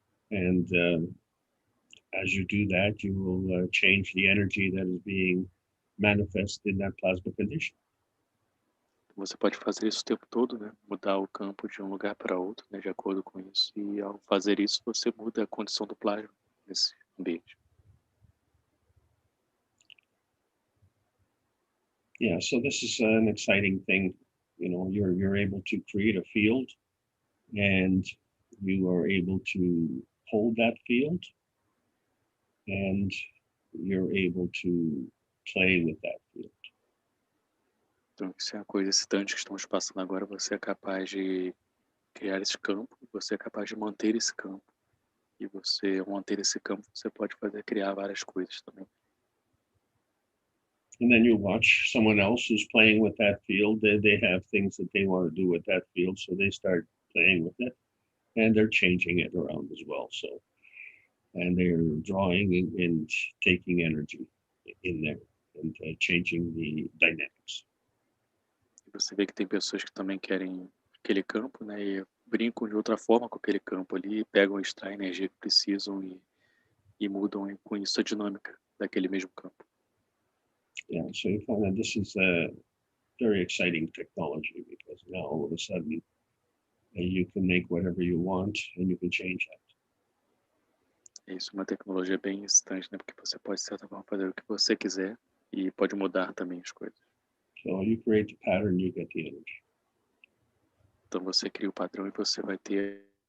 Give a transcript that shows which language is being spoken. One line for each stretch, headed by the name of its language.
English: And as you do that, you will change the energy that is being manifest in that plasma condition.
Portuguese: Você pode fazer isso o tempo todo, né? Mudar o campo de um lugar para outro, né? De acordo com isso. E ao fazer isso, você muda a condição do plasma nesse ambiente.
English: Yeah, so this is an exciting thing. You're able to create a field, and you are able to hold that field, and you're able to play with that field.
Portuguese: Então, isso é uma coisa excitante que estamos passando agora. Você é capaz de criar esse campo, você é capaz de manter esse campo. E você, ao manter esse campo, você pode criar várias coisas também.
English: And then you watch someone else who's playing with that field. They have things that they want to do with that field, so they start playing with it, and they're changing it around as well. So, and they're drawing and taking energy in there and changing the dynamics.
Portuguese: E você vê que tem pessoas que também querem aquele campo, né? E brincam de outra forma com aquele campo ali, pegam e extraem a energia que precisam e mudam com isso a dinâmica daquele mesmo campo.
English: Yeah, so you find that this is a very exciting technology, because now all of a sudden you can make whatever you want and you can change that.
Portuguese: Isso é uma tecnologia bem excitante, né? Porque você pode, de certa forma, fazer o que você quiser e pode mudar também as coisas.
English: So you create the pattern, you get the energy.
Portuguese: Então você cria o padrão e você vai ter.